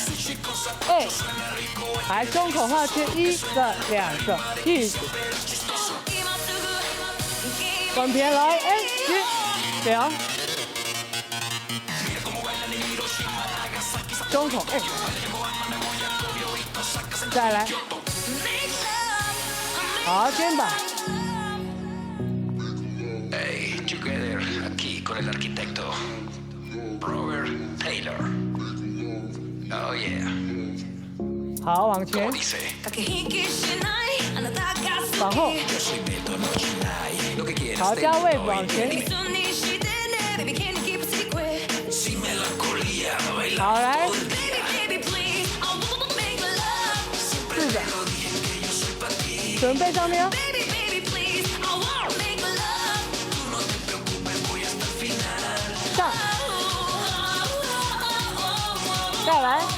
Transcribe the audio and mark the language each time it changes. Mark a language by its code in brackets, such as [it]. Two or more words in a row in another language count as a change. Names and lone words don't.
[zh] 来胸口画圈1个、2个，屁股，关边来1、2， 胸口，哎，再来，好，肩膀， [en] Hey, together [es] aquí con el arquitecto Robert Taylor. [en] Oh yeah. [zh] 好，往前， [es] Como dice, [zh] 往后， [es] yo soy Beto, no Chinay. Lo que quieres [zh] 好， [es] te [zh] 加位 [es] doy. [zh] 往前， [es] Sin melancolía, baila [zh] 好，来， [es] todo el día. [zh] 是的，准备上面哦，上，再来，